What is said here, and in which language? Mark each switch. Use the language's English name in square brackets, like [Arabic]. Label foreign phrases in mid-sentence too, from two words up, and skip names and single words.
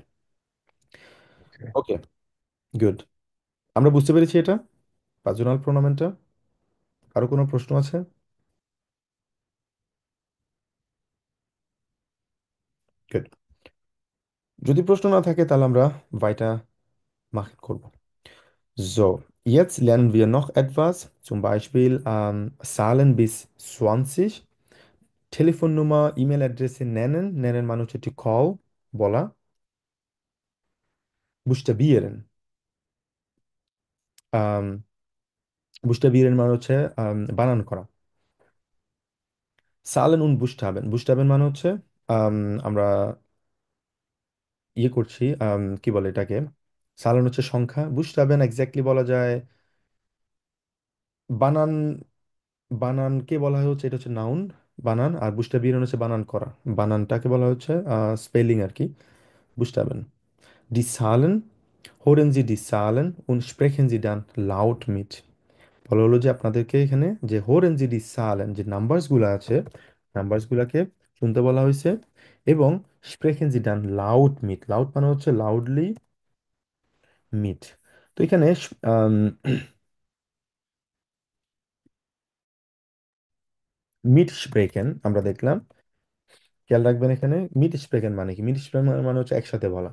[Bangla] ওকে, গুড। আমরা বুঝতে পেরেছি এটা পার্সোনাল প্রোনাউনটা। কারো কোনো প্রশ্ন আছে? গুড। যদি প্রশ্ন না থাকে তাহলে আমরা [German] weiter machen [Bangla] করব। [German] So, jetzt lernen wir noch etwas, zum Beispiel Zahlen bis 20, Telefonnummer, E-Mail-Adresse nennen, nennen মানে হচ্ছে [English] to call, [Bangla] বলা, [German] buchstabieren, um, buchstabieren [Bangla] মানে হচ্ছে বানান করা। [German] Zahlen und Buchstaben, [Bangla] Buchstaben মানে হচ্ছে আম, আমরা ইয়ে করছি, কি বলে এটাকে, Zahlen হচ্ছে সংখ্যা, Buchstaben এক্স্যাক্টলি বলা যায় বানান। বানানকে বলা হয় হচ্ছে, এটা হচ্ছে নাউন, বানান। আর বুস্টাবিরন হচ্ছে বানান করা, বানানটাকে বলা হচ্ছে স্পেলিং আর কি, বুস্টাবেন। [German] Die Zahlen, hören Sie die Zahlen und sprechen Sie dann laut mit। [Bangla] বলা হলো যে আপনাদেরকে এখানে যে [German] hören Sie die Zahlen, [Bangla] যে নাম্বারসগুলো আছে, নাম্বারসগুলোকে শুনতে বলা হয়েছে, এবং [German] sprechen Sie dann laut mit, [Bangla] লাউড মানে হচ্ছে লাউডলি, mit। তো এখানে [German] mit sprechen [Bangla] আমরা দেখলাম। খেয়াল রাখবেন এখানে [German] mit sprechen [Bangla] মানে কি, [German] mit sprechen [Bangla] মানে হচ্ছে একসাথে বলা।